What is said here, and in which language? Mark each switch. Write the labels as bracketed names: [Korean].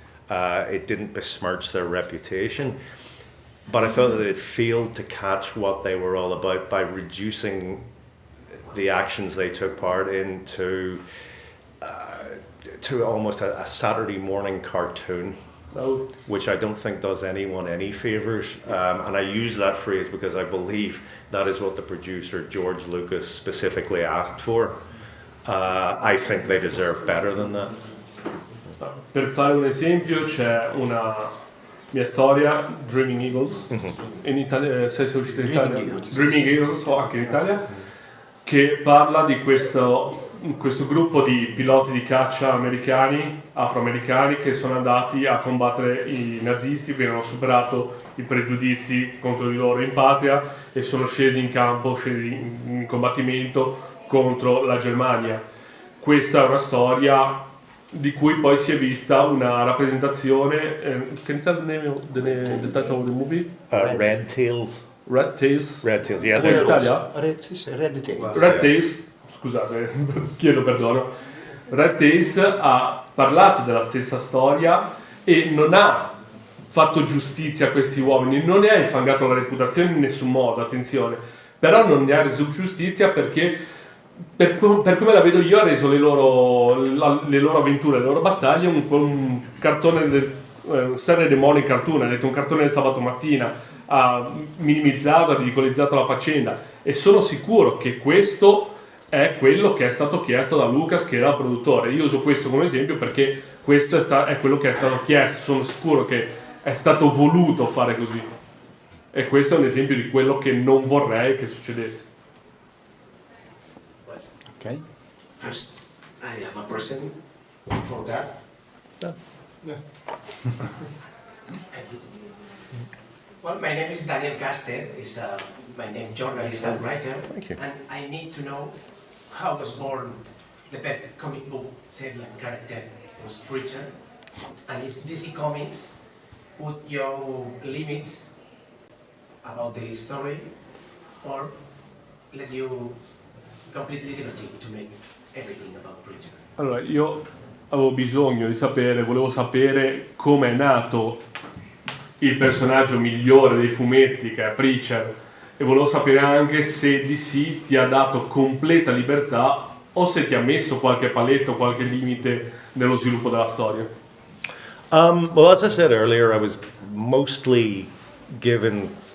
[English] It didn't besmirch their reputation, but I felt that it failed to catch what they were all about by reducing the actions they took part in to almost a Saturday morning cartoon. Which I don't think does anyone any favors, and I use that phrase because I believe that is what the producer George Lucas specifically asked for. I think they deserve better than that. [Italian] Per fare un esempio, c'è una mia storia, Dreaming Eagles, in Italia, se è uscita in Italia, Dreaming Eagles, o anche in Italia, che parla di questo gruppo di piloti di caccia americani, afroamericani, che sono andati a combattere i nazisti, che hanno superato i pregiudizi contro di loro in patria e sono scesi in campo, scesi in combattimento contro la Germania. Questa è una storia di cui poi si è vista una rappresentazione. [English] Can you tell the name of the title of the movie? Red Tails. Red Tails. Red Tails, yeah. [Italian] Come in Italia? [English] Red Tails. [Italian] Red Tails, scusate, chiedo perdono. Red Tails ha parlato della stessa storia e non ha fatto giustizia a questi uomini, non ne ha infangato la reputazione in nessun modo, attenzione, però non ne ha reso giustizia perché per come la vedo io ha reso le loro avventure, le loro battaglie un cartone, serie di [English] morning cartoon, [Italian] ha detto un cartone del sabato mattina, ha minimizzato, ha ridicolizzato la faccenda, e sono sicuro che questo è quello che è stato chiesto da Lucas, che era il produttore. Io uso questo come esempio perché questo è quello che è stato chiesto, sono sicuro che è stato voluto fare così, e questo è un esempio di quello che non vorrei che succedesse. [English] Okay. First, I have a present for Garth. Yeah. Well, my name is Daniel Caster. Is my name, journalist and writer. Thank you. And I need to know how was born the best comic book serie and character was Preacher, and if DC Comics put your limits about the story, or let you completely liberty to make everything about Preacher. [Italian] Allora, io avevo bisogno di sapere, volevo sapere come è nato il personaggio migliore dei fumetti, che è Preacher, e volevo sapere anche se DC ti ha dato completa libertà o se ti ha messo qualche paletto, qualche limite nello sviluppo della storia. [English] Well, as I said earlier, I was mostly given